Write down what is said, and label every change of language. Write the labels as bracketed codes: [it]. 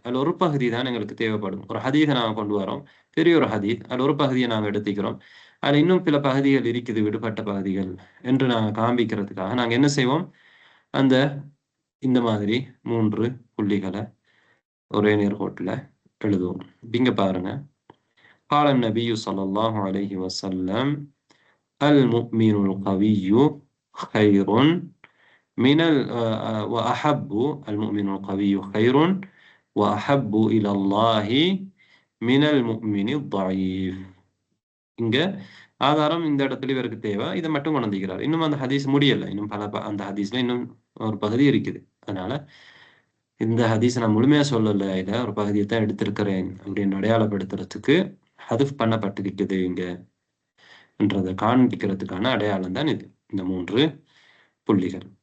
[ta] அதில் ஒரு பகுதி தான் எங்களுக்கு தேவைப்படும். ஒரு ஹதீஸை நாங்கள் கொண்டு வரோம், பெரிய ஒரு ஹதீஸ், அதில் ஒரு பகுதியை நாங்கள் எடுத்துக்கிறோம், அதில் இன்னும் பிற பகுதிகள் இருக்குது, விடுபட்ட பகுதிகள் என்று நாங்கள் காண்பிக்கிறதுக்காக நாங்கள் என்ன செய்வோம், இந்த மாதிரி 3 புள்ளிகளை ஒரே நேர்கோட்டில் எழுதுவோம். இங்க பாருங்க. [ar] قال النبي صلى الله عليه وسلم المؤمن القوي خير من وأحب المؤمن القوي خير وأحب إلى الله من المؤمن الضعيف. [ta] இங்க ஆதாரம் இந்த இடத்துல இவருக்கு தேவை, இதை மட்டும் கொண்டிருக்கிறார். இன்னும் அந்த ஹதீஸ் முடியல, இன்னும் அந்த ஹதீஸ்ல இன்னும் ஒரு பகுதி இருக்குது. அதனால இந்த ஹதீஸ் நான் முழுமையா சொல்லல, இதை ஒரு பகுதியை தான் எடுத்திருக்கிறேன் அப்படின்னு அடையாளப்படுத்துறதுக்கு ஹதுஃப் பண்ணப்பட்டிருக்குது இங்க என்றதை காண்பிக்கிறதுக்கான அடையாளம் தான் இது, இந்த 3 புள்ளிகள்.